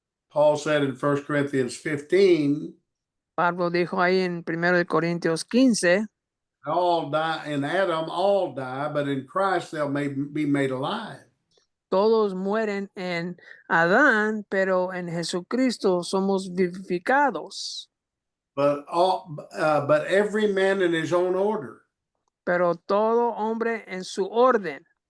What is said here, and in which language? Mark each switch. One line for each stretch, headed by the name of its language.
English: Paul said in 1 Corinthians 15,
Spanish: Pablo dijo ahí en 1 Corintios 15,
English: all die in Adam, all die, but in Christ they'll be made alive.
Spanish: todos mueren en Adán, pero en Jesucristo somos vivificados.
English: But every man in his own order.
Spanish: Pero todo hombre en su orden.